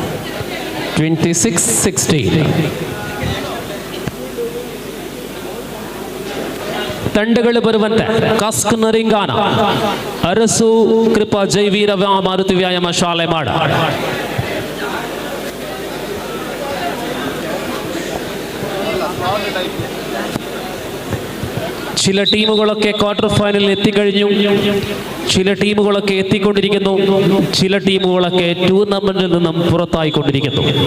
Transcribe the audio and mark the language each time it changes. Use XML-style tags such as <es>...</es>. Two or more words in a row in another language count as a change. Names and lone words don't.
<kn>26-16. ತಂಡಗಳು ಬರುವಂತೆ ಕಾಸ್ಕ್ ನರಿಂಗಾನ, ಅರಸು ಕೃಪಾ ಜೈವೀರ ಮಾರುತಿ ವ್ಯಾಯಾಮ ಶಾಲೆ ಮಾಡ.</kn> <ml>ചില ടീമുകളൊക്കെ ക്വാർട്ടർ ഫൈനലിൽ എത്തിക്കഴിഞ്ഞു, ചില ടീമുകളൊക്കെ എത്തിക്കൊണ്ടിരിക്കുന്നു, ചില ടീമുകളൊക്കെ ടൂർണമെന്റിൽ നിന്നും പുറത്തായിക്കൊണ്ടിരിക്കുന്നു.</ml>